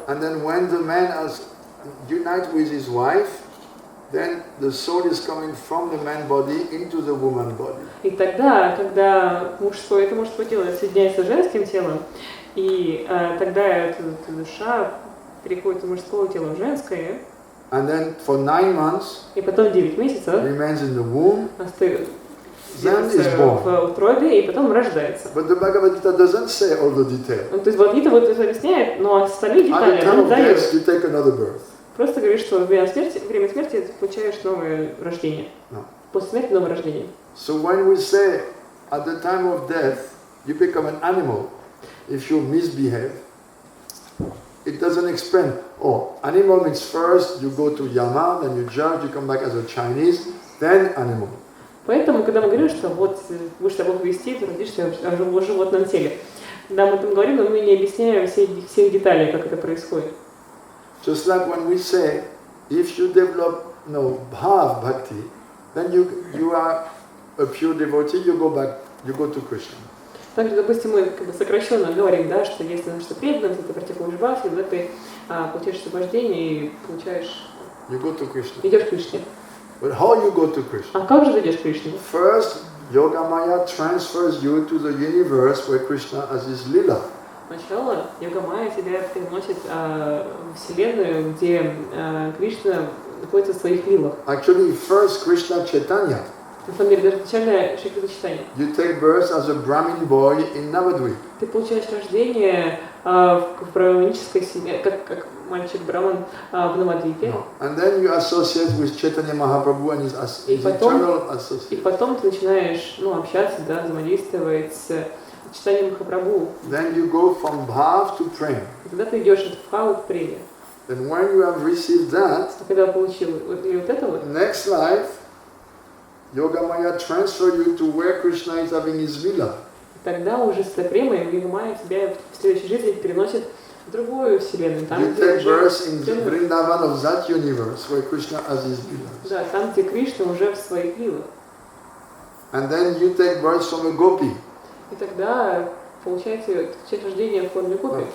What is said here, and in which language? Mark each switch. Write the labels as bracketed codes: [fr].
[en] and then when the man has united with his wife, then the soul is coming from the man body into the woman body. [ru] И тогда, когда мужское, это мужское тело соединяется с женским телом, и тогда эта душа переходит из мужского тела в женское. [en] And then for 9 months, [ru] и потом 9 месяцев [en] remains in the womb, [ru] остается [en] then is born. [ru] в утробе, и потом рождается. [en] But the Bhagavad Gita doesn't say all the details. [ru] То есть Бхагавад-гита вот это объясняет, но остальные детали [en] At the time [ru] она [en] of [ru] дает. [en] death, you take another birth. [ru] Просто говорит, что во время смерти ты получаешь новое рождение. [en] No. [ru] После смерти новое рождение. [en] So when we say at the time of death you become an animal if you misbehave, it doesn't explain, oh, animal means first you go to Yama, then you judge, you come back as a Chinese, then animal. [ru] Поэтому, когда мы говорим, что вот будешь себя плохо вести, ты родишься в животном теле. Да, мы там говорим, но мы не объясняем всех деталей, как это происходит. [en] Just like when we say, if you develop bhav bhakti, then you are a pure devotee, you go to Krishna. [ru] Также, допустим, мы как бы сокращенно говорим, да, что если что преданность, ты практикуешь бхакти, тогда ты получаешь освобождение и получаешь... [en] You go to Krishna. [ru] Идешь к Кришне. [en] But how you go to Krishna? [ru] А как же ты идешь к Кришне? [en] First, Yogamaya transfers you to the universe where Krishna has his lila. [ru] Сначала Йога-майя тебя переносит в Вселенную, где Кришна находится в своих лилах. [en] Actually, first Krishna Chaitanya. [ru] На самом деле, даже изначально Шри Кришна читание. [en] You take birth as a Brahmin boy in Navadvip. [ru] Ты получаешь рождение в браманической семье, как мальчик-браман в Навадвипе. [en] No. And then you associate with Chaitanya Mahaprabhu and his eternal associate. [ru] И потом ты начинаешь общаться, да, взаимодействовать с читанием Махапрабху. [en] Then you go from bhav to prem. [ru] И когда ты идешь от бхавы к преме. [en] Then when you have received that, [ru] когда получил вот это вот. [en] Next life, Yogamaya transfer you to where Krishna is having his villa. [ru] Тогда уже с премой Йога-майя тебя в следующей жизни переносит в другую вселенную. Там, [en] You take birth in the Vrindavan of that universe where Krishna has his villa. [ru] Да, там, где Кришна уже в своих виллах. [en] And then you take birth from a gopi. [ru] И тогда получаете рождение в форме гопи.